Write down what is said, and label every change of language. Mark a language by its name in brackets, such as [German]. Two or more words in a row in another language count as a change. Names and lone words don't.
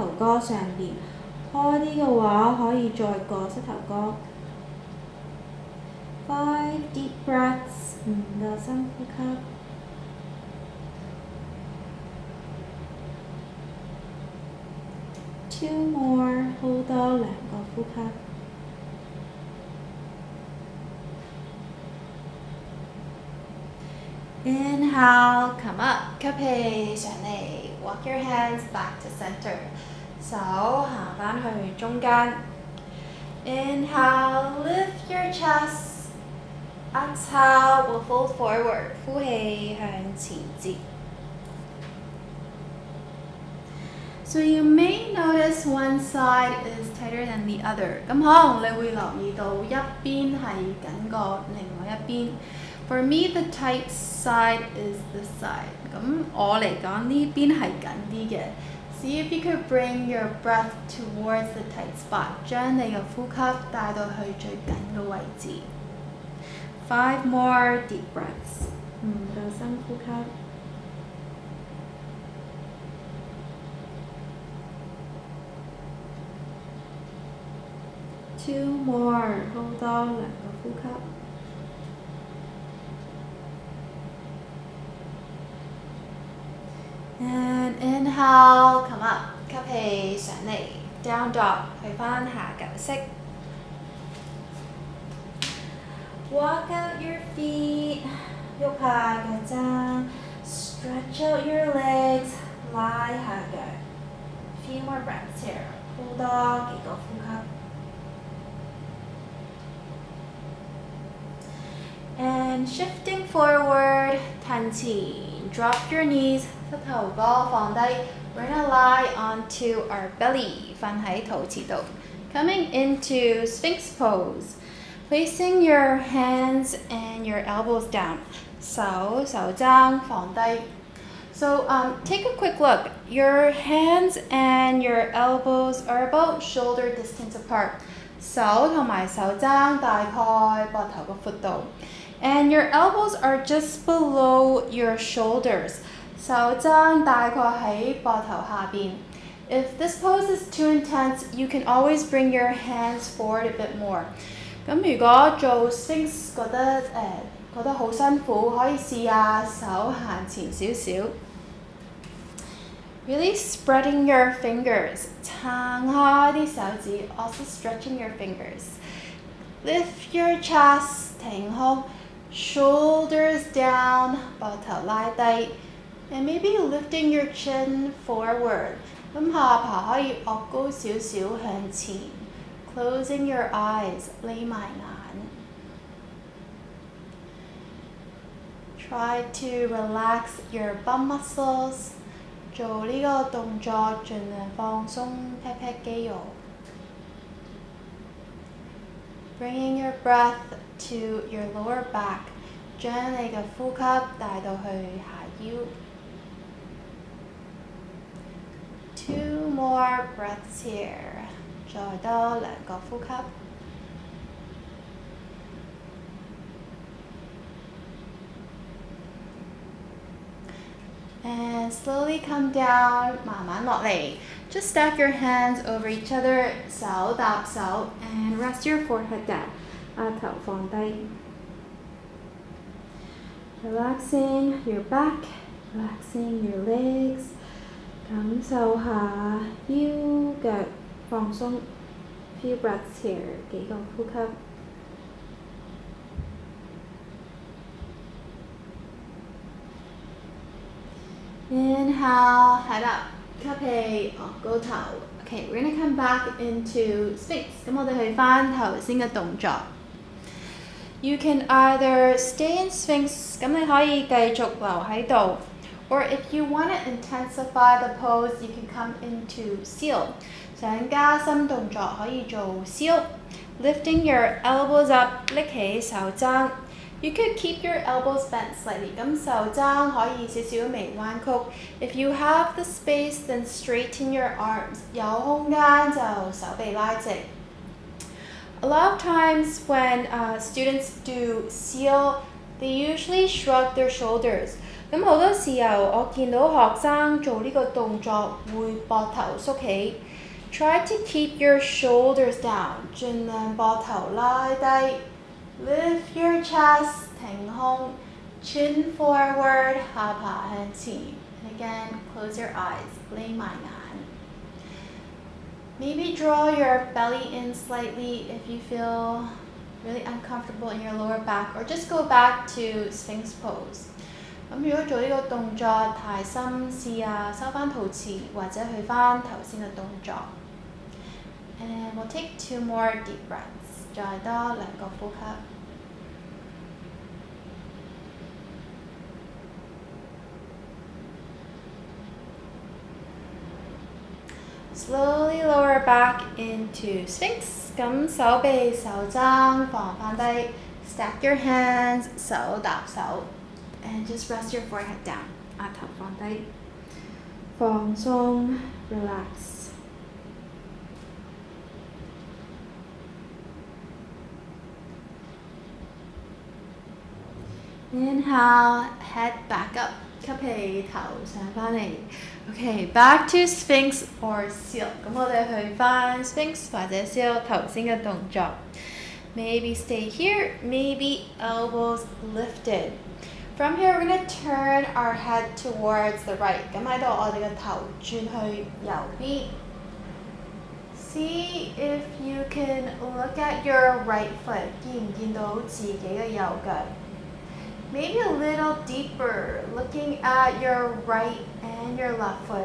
[Cantonese] 哥上邊，開啲嘅話可以再過膝頭哥。 [English] 5 deep breaths, [Cantonese] 5 個深呼吸。 [English] 2 more, [Cantonese] 好多2個呼吸。 [English] Inhale, come up, [Cantonese] 吸氣上嚟 [English] walk your hands back to center. [Cantonese] 手行返去中間。 [English] Inhale, lift your chest. Exhale, we'll fold forward. [Cantonese] 呼氣向前折。 [English] So you may notice one side is tighter than the other. [Cantonese] 咁可能你會留意到一邊係緊過另外一邊。 [English] For me, the tight side is this side. [Cantonese] 咁我嚟講呢邊係緊啲嘅。 [English] See if you could bring your breath towards the tight spot. [Cantonese] 將你嘅呼吸帶到去最緊嘅位置。 [English] 5 more deep breaths. [Cantonese] 5 個深呼吸。 [English] 2 more. [Cantonese] 好多2個呼吸。 [English] And inhale, come up. [Cantonese] 吸氣上嚟 ， [English] down dog [Cantonese] 去返下狗式。 [English] Walk out your feet. [Cantonese] 喐下腳踭 [English] ，stretch out your legs. [Cantonese] 拉下腳。 [English] Few more breaths here. [Cantonese] 好多幾個呼吸。 [English] And shifting forward, [Cantonese] 褪前 [English] drop your knees, [Cantonese] 膝頭哥放低 [English] bring a lie onto our belly, [Cantonese] 瞓喺肚臍度 [English] Coming into Sphinx pose, placing your hands and your elbows down, [Cantonese] 手踭放低 [English] So take a quick look. Your hands and your elbows are about shoulder distance apart. [Cantonese] 手同埋手踭大概膊頭個闊度。 [English] And your elbows are just below your shoulders. [Cantonese] 手踭大概喺膊頭下邊。 [English] If this pose is too intense, you can always bring your hands forward a bit more. [Cantonese] 咁如果做 Sphinx 覺得好辛苦，可以試下手行前少少。 [English] Really spreading your fingers， [Cantonese] 撐開啲手指 [English] ，also stretching your fingers. Lift your chest，挺胸 ，shoulders down， [Cantonese] 膊頭拉低 [English] ，and maybe lifting your chin forward。 [Cantonese] 咁下巴可以擱高少少向前 ， [English] closing your eyes， [Cantonese] 瞇埋眼。 [English] Try to relax your bum muscles。 [Cantonese] 做呢個動作盡量放鬆 [English] pat pat [Cantonese] 肌肉。 [English] Bringing your breath to your lower back， [Cantonese] 將你嘅呼吸帶到去下腰。 [English] Two more breaths here， [Cantonese] 再多2個呼吸。 [English] And slowly come down， [Cantonese] 慢慢落嚟。 [English] Just stack your hands over each other， [Cantonese] 手搭手 [English] ，and rest your forehead down， [Cantonese] 額頭放低。Relaxing [English] your back， relaxing your legs， [Cantonese] 感受下腰腳放鬆。 [English] Few breaths here， [Cantonese] 幾個呼吸。 [English] Inhale, head up， [Cantonese] 吸氣，高頭。 [English] Okay, we're gonna come back into Sphinx。 [Cantonese] 咁我哋去返頭先嘅動作。 [English] You can either stay in Sphinx， [Cantonese] 咁你可以繼續留喺度。 [English] Or if you want to intensify the pose, you can come into seal。 [Cantonese] 想加深動作可以做 seal。 [English] Lifting your elbows up， [Cantonese] 拎起手踭。 [English] You could keep your elbows bent slightly， [Cantonese] 咁手踭可以少少微彎曲。 [English] If you have the space, then straighten your arms。 [Cantonese] 有空間就手臂拉直。 [English] A lot of times when students do seal, they usually shrug their shoulders。 [Cantonese] 咁好多時候我見到學生做呢個動作會膊頭縮起。 [English] Try to keep your shoulders down， [Cantonese] 盡量膊頭拉低。 [English] Lift your chest，挺胸 ，chin forward， [Cantonese] 下巴向前。 [English] And again, close your eyes， [Cantonese] 瞇埋眼。 [English] Maybe draw your belly in slightly if you feel really uncomfortable in your lower back, or just go back to Sphinx pose。 [Cantonese] 咁如果做呢個動作太深，試下收返肚臍，或者去返頭先嘅動作。 [English] And we'll take 2 more deep breaths， [Cantonese] 再多2個呼吸。Slowly [English] lower back into Sphinx， [Cantonese] 咁手臂手踭放返低 ， [English] stack your hands， [Cantonese] 手搭手 [English] ，and just rest your forehead down， [Cantonese] 額頭放低，放鬆 [English] ，relax。Inhale, head back up， [Cantonese] 吸氣，頭上返嚟。 [English] Okay, back to Sphinx or seal。 [Cantonese] 咁我哋去返 Sphinx 或者 seal 頭先嘅動作。 [English] Maybe stay here, maybe elbows lifted. From here, we're going to turn our head towards the right。 [Cantonese] 咁喺度我哋嘅頭轉去右邊。 [English] See if you can look at your right foot， [Cantonese] 見唔見到自己嘅右腳 ？ [English] Maybe a little deeper, looking at your right and your left foot。